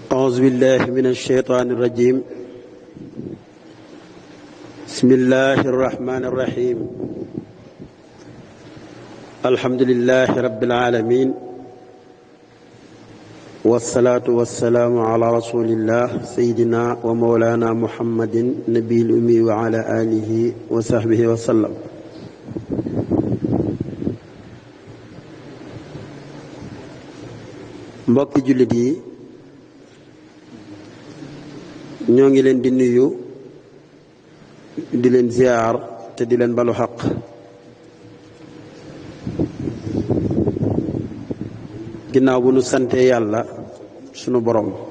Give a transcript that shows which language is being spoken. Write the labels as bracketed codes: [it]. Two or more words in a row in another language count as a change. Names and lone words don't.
[ar] أعوذ بالله من الشيطان الرجيم بسم الله الرحمن الرحيم الحمد لله رب العالمين والصلاة والسلام على رسول الله سيدنا ومولانا محمد نبي الأمي وعلى آله وصحبه وسلم [wo] mbokki jullit yi ñoo ngi leen di nuyu di leen ziar te di leen balu xaq ginnaaw bu nu sante yàlla sunu borom